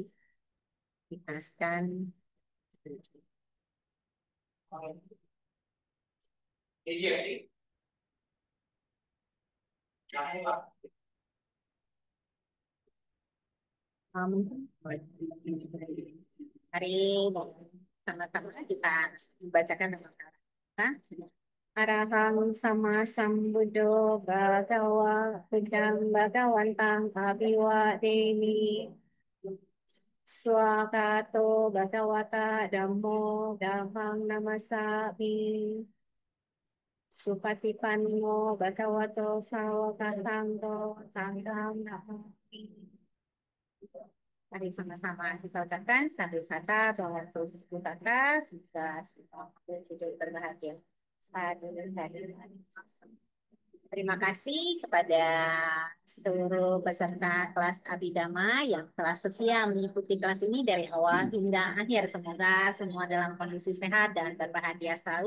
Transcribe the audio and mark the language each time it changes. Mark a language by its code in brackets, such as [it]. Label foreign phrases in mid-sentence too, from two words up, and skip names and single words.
[id] Kita akan Mari sama-sama kita membacakan nama karam kita. [pi] Arahang sama sambuddho bhagawa buddhang bhagawantang abiwademi swakato bhagawata dhammo dhammang namasami supatipanno bhagavato sawaka sangho sangham namami. [id] Mari sama-sama kita ucapkan [pi] sadhu sata bhagavato sutta [id] semoga semua hidup berbahagia. [pi] Sadhu sadhu. [id] Terima kasih kepada seluruh peserta kelas Abhidhamma yang telah setia mengikuti kelas ini dari awal hingga akhir. Semoga semua dalam kondisi sehat dan berbahagia selalu.